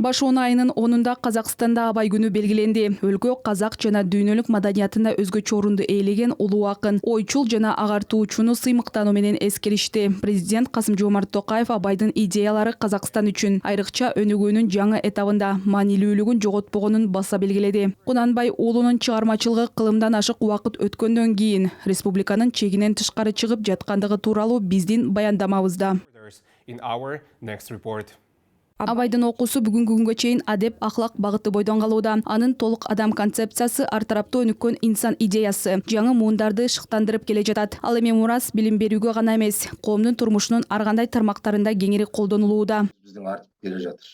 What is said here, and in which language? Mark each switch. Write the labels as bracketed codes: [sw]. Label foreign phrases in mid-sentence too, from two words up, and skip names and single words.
[ky] Башуун айынын 10-унда Казакстанда Абай күнү белгиленди. Өлкө казак жана дүйнөлүк маданиятында өзгөчө орунду ээлеген улуу акын, ойчул жана агартуучуну сыймыктануу менен эскеришти. Президент Касым-Жомарт Токаев Абайдын идеялары Казакстан үчүн айрыкча өнүгүүнүн жаңы этабында маанилүүлүгүн жоготпогонун баса белгиледи. Кунанбай уулунун чыгармачылыгы кылымдан ашык убакыт өткөндөн кийин республиканын чегинен тышкары чыгып жаткандыгы тууралуу биздин баяндамабызда. [en] In our next report. [ky] Абайдын окуусу бүгүнкү күнгө чейин адеп, ахлак багыты бойдон калууда. Анын толук адам концепциясы ар тараптуу өнүккөн инсан идеясы жаңы муундарды шыктандырып келе жатат. Ал эми мурас билим берүүгө гана эмес, коомдун турмушунун ар кандай тармактарында кеңири колдонулууда. Биздин артып келе жатыр.